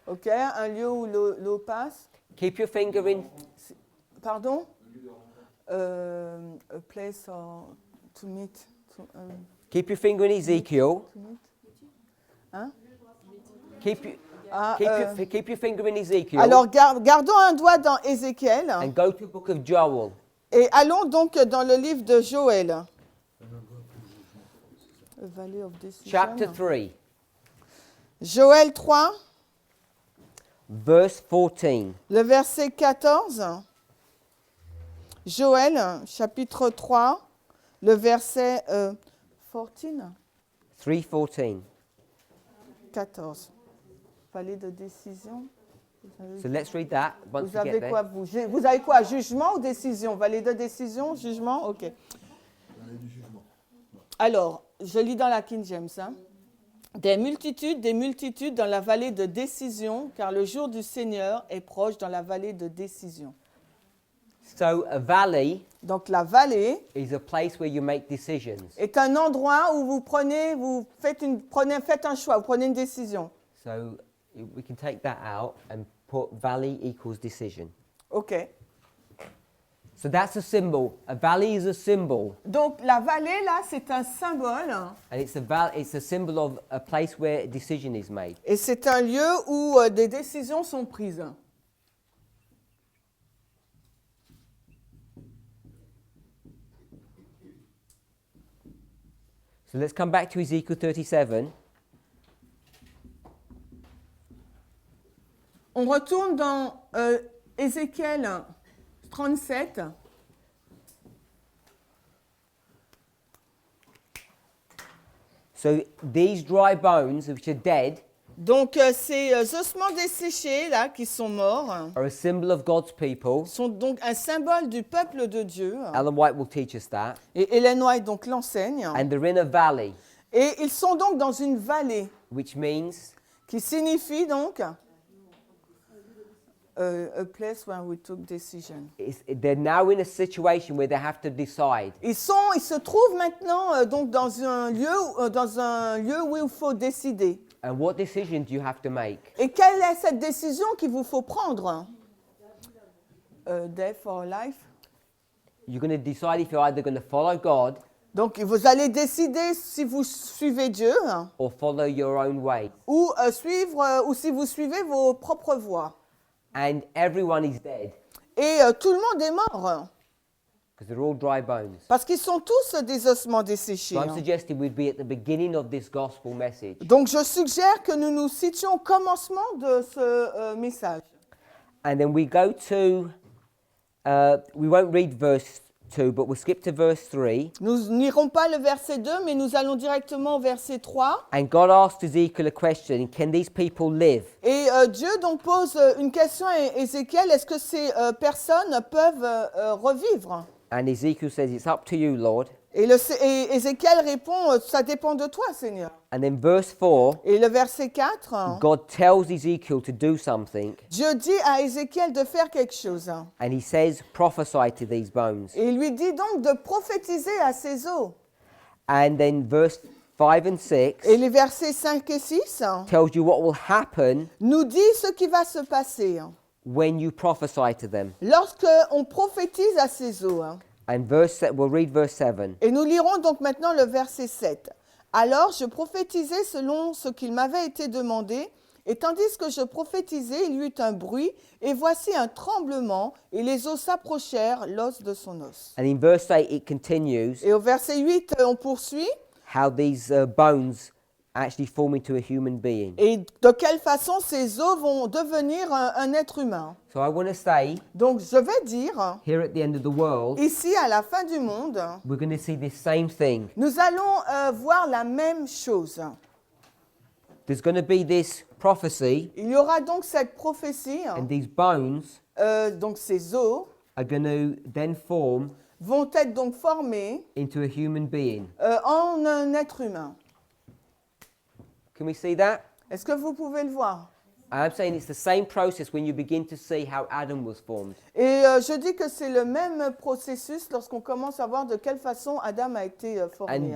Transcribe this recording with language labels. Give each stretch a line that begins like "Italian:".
French: Ok, un lieu où l'eau passe.
English: Keep your finger in. Pardon? A place to meet. Keep your finger in Ezekiel. To meet. Hein? Keep your finger in Ezekiel.
French: Alors, gardons un doigt dans Ézéchiel
English: And go to the book of Joel.
French: et allons donc dans le livre de Joël.
English: A Valley of Decision. Chapter 3,
French: Joël 3,
English: verse 14.
French: le verset 14. Joël, chapitre 3, le verset 14. 3:14. 14. Vallée de décision.
English: So let's read that once
French: Vous
English: we
French: avez
English: get
French: quoi,
English: there.
French: vous avez quoi, jugement ou décision? Vallée de décision, jugement, ok. Alors, je lis dans la King James. Hein. des multitudes dans la vallée de décision, car le jour du Seigneur est proche dans la vallée de décision.
English: So a valley
French: Donc la vallée
English: is a place where you make decisions.
French: est un endroit où faites un choix, vous prenez une décision.
English: So we can take that out and put valley equals decision. OK. So that's a symbol. A valley is a symbol,
French: Donc la vallée, là, c'est un symbole
English: and it's a symbol of a place where a decision is made.
French: et c'est un lieu où des décisions sont prises.
English: So let's come back to Ezekiel 37.
French: On retourne dans Ézéchiel 37.
English: So these dry bones, which are dead,
French: Donc ces ossements desséchés, là, qui sont morts,
English: are a symbol of God's people.
French: sont donc un symbole du peuple de Dieu.
English: Ellen White will teach us that.
French: Et Hélène White donc l'enseigne.
English: And they're in a valley,
French: Et ils sont donc dans une vallée,
English: which means
French: qui signifie donc
English: a place where we took decision. they're now in a situation where they have to decide.
French: Ils se trouvent maintenant donc dans un lieu où il faut décider.
English: And what decision do you have to make?
French: Et quelle est cette décision qu'il vous faut prendre?
English: Death or life? You're going to decide if you're either going to follow God
French: Donc vous allez décider si vous suivez Dieu
English: or follow your own way.
French: ou ou si vous suivez vos propres voies.
English: And everyone is dead
French: Et tout le monde est mort
English: because they're all dry bones.
French: parce qu'ils sont tous des ossements desséchés.
English: So I'm suggesting we'd be at the beginning of this gospel message.
French: Donc je suggère que nous nous situions au commencement de ce message.
English: And then we go to, we won't read verse 2, but we'll skip to verse 3.
French: Nous n'irons pas le verset 2, mais nous allons directement au verset 3.
English: And God asked Ezekiel a question, can these people live?
French: Et Dieu donc pose une question à Ézéchiel, est-ce que ces personnes peuvent revivre?
English: And Ezekiel says, it's up to you, Lord.
French: Et Ézéchiel répond, ça dépend de toi, Seigneur.
English: And then verse 4,
French: Et le verset 4,
English: God tells Ezekiel to do something,
French: Dieu dit à Ézéchiel de faire quelque chose.
English: and he says, prophesy to these bones.
French: Et il lui dit donc de prophétiser à ses os.
English: And then verse 5 and 6
French: Et les versets 5 et 6
English: tells you what will happen
French: nous dit ce qui va se passer
English: when you prophesy to them.
French: lorsque on prophétise à ses os.
English: And we'll read verse 7.
French: Et nous lirons donc maintenant le verset 7. Alors je prophétisais selon ce qu'il m'avait été demandé, et tandis que je prophétisais, il y eut un bruit, et voici un tremblement, et les os s'approchèrent, l'os de son os.
English: And in verse 8 it continues
French: Et au verset 8, on poursuit.
English: how these bones actually form into a human being.
French: Et de quelle façon ces os vont devenir un être humain.
English: So I want to say,
French: Donc je vais dire,
English: here at the end of the world,
French: ici à la fin du monde,
English: we're going to see this same thing.
French: nous allons voir la même chose.
English: There's going to be this prophecy,
French: Il y aura donc cette prophétie,
English: and these bones
French: donc ces os
English: are going to then form
French: vont être donc formés
English: into a human being.
French: en un être humain.
English: Can we see that?
French: Est-ce que vous pouvez le voir?
English: I'm saying it's the same process when you begin to see how Adam was formed.
French: Et je dis que c'est le même processus lorsqu'on commence à voir de quelle façon Adam a été formé.